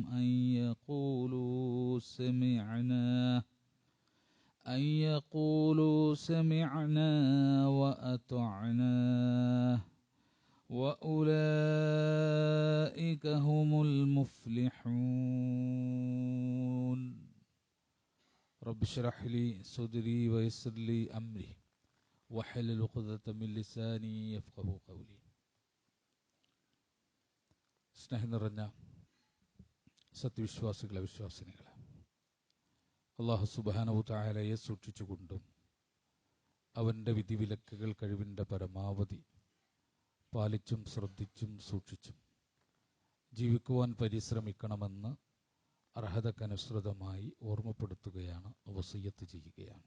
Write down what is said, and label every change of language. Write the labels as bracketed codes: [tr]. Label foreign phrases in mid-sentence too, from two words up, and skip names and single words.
[ar] أن يقولوا سمعنا وأطعنا وأولئك هم المفلحون رب اشرح لي صدري ويسر لي أمري واحلل عقدة من لساني يفقهوا قولي. [ml] സ്നേഹം നിറഞ്ഞ സത്യവിശ്വാസികളെ വിശ്വാസിനികളെ, [ar] الله سبحانه تعالى [ml] സൂക്ഷിച്ചുകൊണ്ടും അവൻ്റെ വിധിവിലക്കുകൾ കഴിവിൻ്റെ പരമാവധി പാലിച്ചും ശ്രദ്ധിച്ചും സൂക്ഷിച്ചും ജീവിക്കുവാൻ പരിശ്രമിക്കണമെന്ന് അർഹതക്കനുസൃതമായി ഓർമ്മപ്പെടുത്തുകയാണ്, വസിയ്യത്ത് ചെയ്യുകയാണ്.